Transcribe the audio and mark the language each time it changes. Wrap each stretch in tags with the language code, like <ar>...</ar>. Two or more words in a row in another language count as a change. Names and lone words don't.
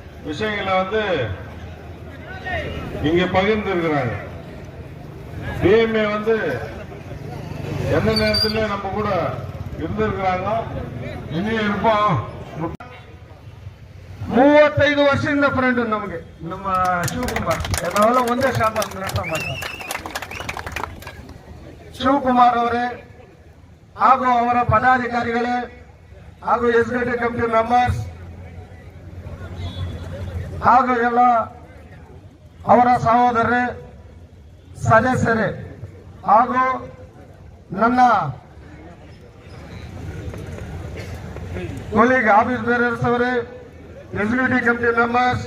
<ta>விஷயங்களை இங்க பகிர்ந்து இருக்கிறாங்க. பிஎம்ஏ எந்த நேரத்தில் நம்ம கூட இருந்திருக்கிறாங்க, இனியும் இருப்போம்.</ta> <kn>35 ವರ್ಷದಿಂದ ಫ್ರೆಂಡ್ ನಮಗೆ ನಮ್ಮ ಶಿವಕುಮಾರ್, ನಾವೆಲ್ಲ ಒಂದೇ ಶಾಪ ಕೆಲಸ ಮಾಡ್ತಾರೆ. ಶಿವಕುಮಾರ್ ಅವರೇ ಹಾಗೂ ಅವರ ಪದಾಧಿಕಾರಿಗಳೇ ಹಾಗೂ</kn> <en>executive committee members</en> <kn>ಹಾಗೂ ಎಲ್ಲ ಅವರ ಸಹೋದರರೇ ಸದಸ್ಯರೇ ಹಾಗೂ ನನ್ನ</kn> <en>colleague office bearers</en> <kn>ಅವರೇ,</kn> <en>executive committee members,</en>